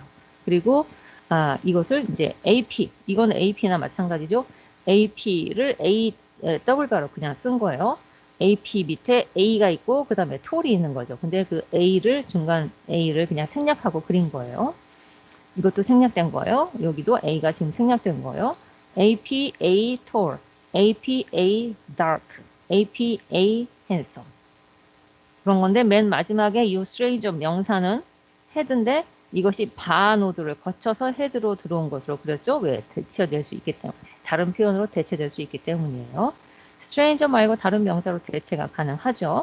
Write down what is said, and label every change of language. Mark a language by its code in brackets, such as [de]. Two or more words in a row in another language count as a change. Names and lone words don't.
[ko] 그리고 이것을 이제 AP 이거는 AP나 마찬가지죠. AP를 A 더블 바로 그냥 쓴 거예요. AP 밑에 A가 있고 그 다음에 톨이 있는 거죠. 근데 그 A를 중간 A를 그냥 생략하고 그린 거예요. 이것도 생략된 거예요. 여기도 A가 지금 생략된 거예요. [en] APA tall, APA dark, APA handsome. [ko] 그런 건데 맨 마지막에 이 stranger 명사는 헤드인데 이것이 바노드를 거쳐서 헤드로 들어온 것으로 그렸죠. 왜? 대체될 수 있기 때문에. 다른 표현으로 대체될 수 있기 때문이에요. stranger 말고 다른 명사로 대체가 가능하죠.